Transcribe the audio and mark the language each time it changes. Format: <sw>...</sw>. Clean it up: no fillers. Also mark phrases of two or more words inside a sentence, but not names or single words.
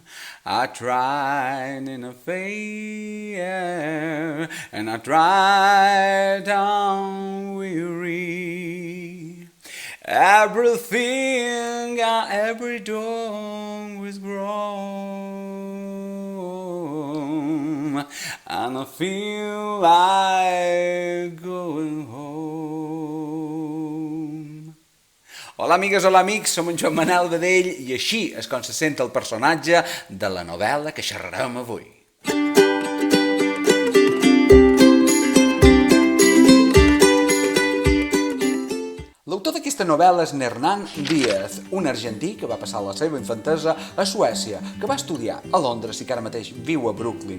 <en>I tried in a fair, and I tried down weary. Everything and every dawn was grown, and I feel like going home.</en> <ca>Hola amigues, hola amics, som en Joan Manel Badell i així és com se sent el personatge de la novel·la que xerrarem avui. L'autor d'aquesta novel·la és Hernán Díaz, un argentí que va passar la seva infantesa a Suècia, que va estudiar a Londres i que ara mateix viu a Brooklyn.</ca>